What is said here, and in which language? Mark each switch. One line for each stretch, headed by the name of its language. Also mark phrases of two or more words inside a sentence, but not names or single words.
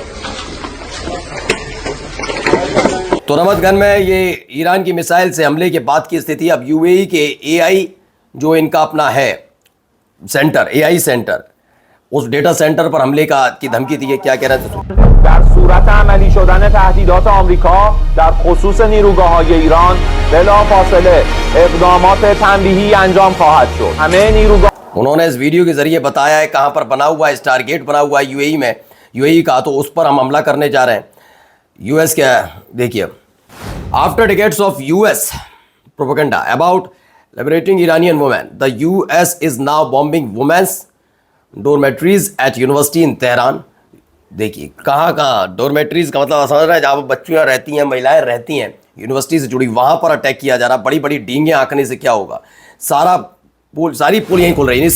Hindi: तो रमतगन में ये ईरान की मिसाइल से हमले के बाद की स्थिति। अब यूएई के एआई जो इनका अपना है सेंटर,
English: AI center,
Hindi: उस
English: data center
Hindi: पर हमले की धमकी दी है। क्या कह रहे थे?
Persian: در صورت عملی شدن تهدیدات آمریکا در خصوص نیروگاه‌های ایران بلافاصله اقدامات تنبیهی انجام خواهد شد. همه نیروگاه
Hindi: उन्होंने इस वीडियो के जरिए बताया है कहां पर बना हुआ है, टारगेट बना हुआ है यूएई में, यूएई का, तो उस पर हम हमला करने जा रहे हैं।
English: यूएस
Hindi: क्या देखिए,
English: After decades of US propaganda about liberating Iranian women, the US is now bombing women's dormitories at university in Tehran.
Hindi: देखिए कहाँ डोरमेट्रीज का मतलब समझ रहे हैं, जहाँ बच्चियाँ रहती हैं, महिलाएं रहती हैं, यूनिवर्सिटी से जुड़ी, वहाँ पर अटैक किया जा रहा। बड़ी बड़ी डींगे आंकने से क्या होगा, सारी पुल यहीं खुल रही है।